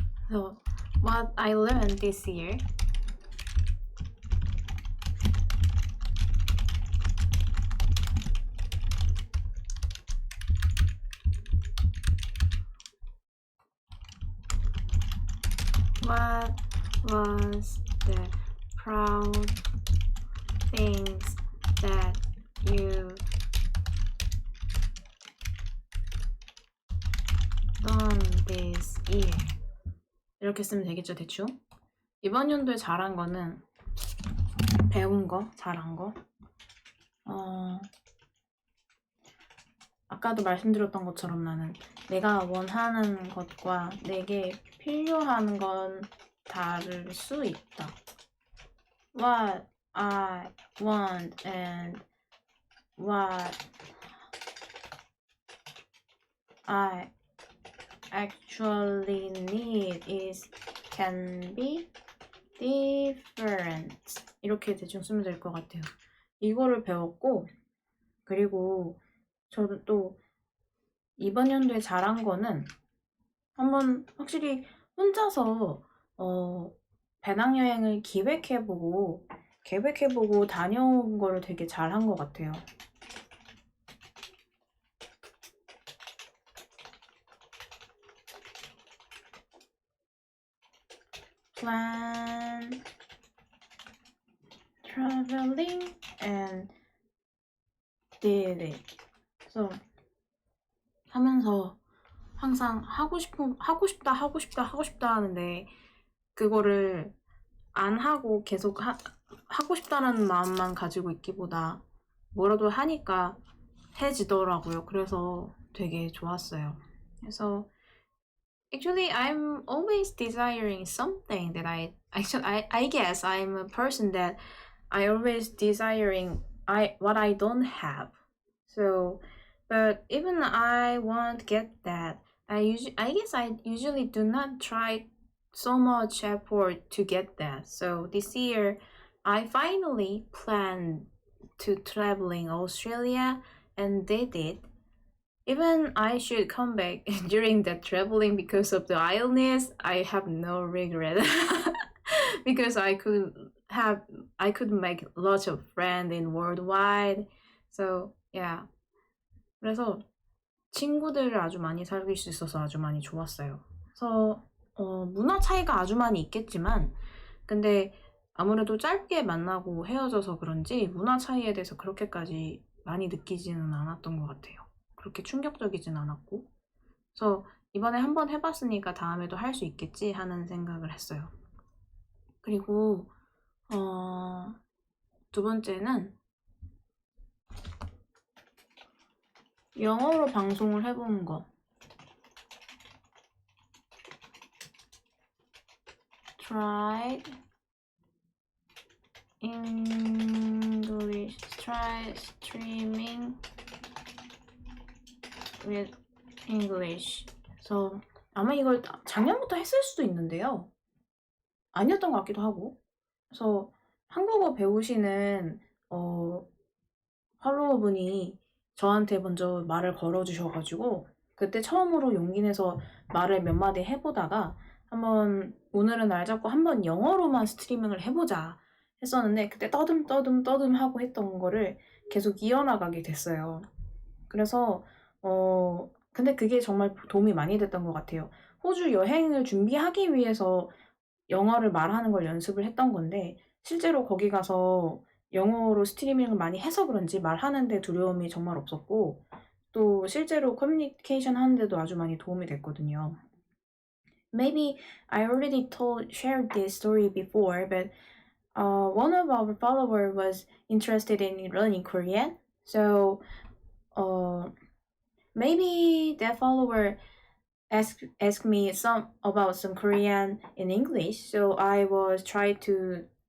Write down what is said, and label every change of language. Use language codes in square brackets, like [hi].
[en] So, what I learned this year what was the proud things that you done this year? [ko] 이렇게 쓰면 되겠죠, 대충? 이번 연도에 잘한 거는 배운 거, 잘한 거. 아까도 말씀드렸던 것처럼 나는 내가 원하는 것과 내게 필요한 건 다를 수 있다. [en] What I want and what I actually need can be different. [ko] 이렇게 대충 쓰면 될 것 같아요. 이거를 배웠고, 그리고 저도 또 이번 연도에 잘한 거는 한번 확실히 혼자서 배낭여행을 계획해보고 다녀온 거를 되게 잘한 것 같아요. [en] Plan traveling and did it. [ko] 그래서 하면서 항상 하고 싶다 하는데 그거를 안 하고 계속 하고 싶다는 마음만 가지고 있기보다 뭐라도 하니까 해지더라고요. 그래서 되게 좋았어요. 그래서 [en] Actually, I'm always desiring something that I guess I'm a person that I always desiring what I don't have. So, but even I won't get that. I guess I usually do not try so much effort to get that. So this year, I finally planned to traveling Australia, and did it. Even I should come back during that traveling because of the illness, I have no regret. Because I could make lots of friends in worldwide. So yeah. [ko] 그래서 친구들을 아주 많이 사귈 수 있어서 아주 많이 좋았어요. 그래서 문화 차이가 아주 많이 있겠지만 근데 아무래도 짧게 만나고 헤어져서 그런지 문화 차이에 대해서 그렇게까지 많이 느끼지는 않았던 것 같아요. 그렇게 충격적이진 않았고 그래서 이번에 한번 해봤으니까 다음에도 할 수 있겠지 하는 생각을 했어요. 그리고 두 번째는 영어로 방송을 해본 거. [en] Tried English, try streaming with English. [ko] 그래서 아마 이걸 작년부터 했을 수도 있는데요. 아니었던 것 같기도 하고. 그래서 한국어 배우시는 팔로워분이 저한테 먼저 말을 걸어주셔가지고 그때 처음으로 용기 내서 말을 몇 마디 해보다가 한번 오늘은 날 잡고 한번 영어로만 스트리밍을 해보자 했었는데 그때 떠듬 하고 했던 거를 계속 이어나가게 됐어요. 그래서 근데 그게 정말 도움이 많이 됐던 것 같아요. 호주 여행을 준비하기 위해서 영어를 말하는 걸 연습을 했던 건데 실제로 거기 가서 영어로 스트리밍을 많이 해서 그런지 말하는데 두려움이 정말 없었고 또 실제로 커뮤니케이션 하는데도 아주 많이 도움이 됐거든요. [en] Maybe I already shared this story before, but one of our followers was interested in learning Korean, so maybe that follower asked me about some Korean in English, so I was try to